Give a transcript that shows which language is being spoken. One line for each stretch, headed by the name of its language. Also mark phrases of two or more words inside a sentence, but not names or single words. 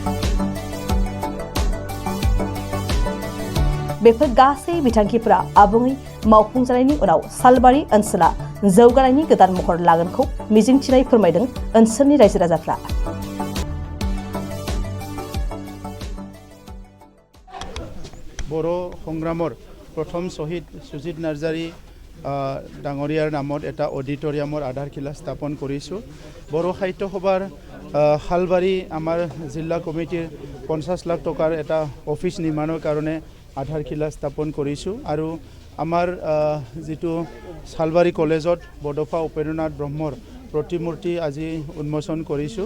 Bodo: बेफोर गासै बिथांखिफोरा आबुङै मावफुंजानायनि उनाव सालबारि ओनसोला जौगानायनि गोदान महर लागोनखौ मिजिंथिनाय फोरमायदों ओनसोलनि रायजो राजाफ्रा।
Assamese: বড়' সংগ্ৰামৰ প্ৰথম শহীদ সুজিত নাৰ্জাৰি डाঙৰীয়াৰ নামত এটা অডিটৰিয়ামৰ আধাৰশিলা স্থাপন কৰিছোঁ। বড়ো সাহিত্য সভাৰ শালবাৰী আমাৰ জিলা কমিটিৰ 50 লাখ টকাৰ এটা অফিচ নিৰ্মাণৰ কাৰণে আধাৰশিলা স্থাপন কৰিছোঁ আৰু আমাৰ যিটো শালবাৰী কলেজত বড'ফা উপেন্দ্ৰনাথ ব্ৰহ্মৰ প্ৰতিমূৰ্তি আজি উন্মোচন কৰিছোঁ।